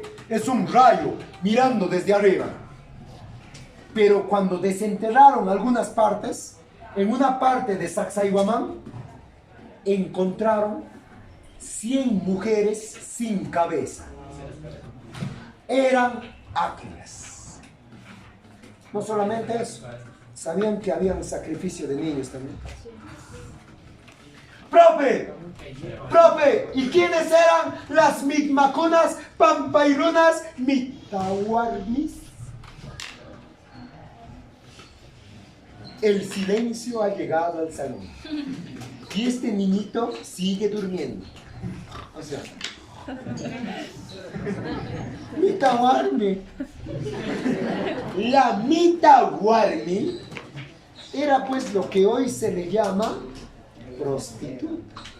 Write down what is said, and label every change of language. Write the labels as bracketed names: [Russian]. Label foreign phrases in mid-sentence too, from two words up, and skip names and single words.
[Spanish] Es un rayo mirando desde arriba. Pero cuando desenterraron algunas partes, en una parte de Sacsayhuamán encontraron 100 mujeres sin cabeza. Eran aclias. No solamente eso, sabían que había un sacrificio de niños también. Profe, ¿y quiénes eran las mitmacunas, pampairunas, mitahuarmis? El silencio ha llegado al salón. Y este niñito sigue durmiendo. O sea, mitahuarmi. La mitahuarmi era pues lo que hoy se le llama prostituta.